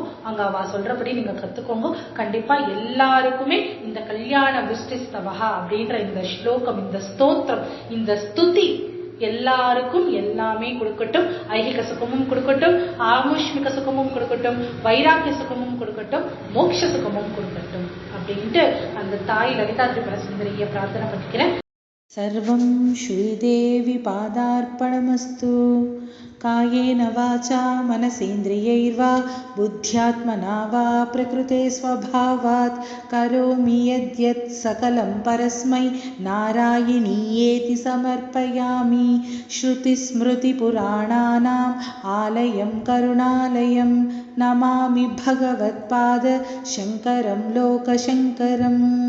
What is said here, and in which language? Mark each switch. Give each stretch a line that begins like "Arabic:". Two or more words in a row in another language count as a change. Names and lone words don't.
Tamil: அங்க அவ சொல்றபடி நீங்க கத்துக்கோங்க. கண்டிப்பா எல்லாருக்குமே இந்த கல்யாண விஷ்டிஸ்தவஹா அப்படின்ற இந்த ஸ்லோகம், இந்த ஸ்தோத்திரம், இந்த ஸ்துதி எல்லாருக்கும் எல்லாமே கொடுக்கட்டும். ஐகிக சுகமும் கொடுக்கட்டும், ஆமுஷ்மிக சுகமும் கொடுக்கட்டும், வைராக்கிய சுகமும் கொடுக்கட்டும், மோட்ச சுகமும் கொடுக்கட்டும் அப்படின்ட்டு அந்த தாய் லலிதா திரிபுர சுந்தரிய பிரார்த்தனை பண்ணிக்கிறேன்.
Sanskrit: सर्वं श्रीदेवी पादार्पणमस्तु. कायेन वाचा मनसेन्द्रियैर्वा बुद्ध्यात्मना वा प्रकृते स्वभावात् करोमि यद्यत् सकलं परस्मै नारायणीयेति समर्पयामि. श्रुतिस्मृतिपुराणानाम् आलयं करुणालयं नमामि भगवत्पाद शङ्करं लोकशङ्करम्.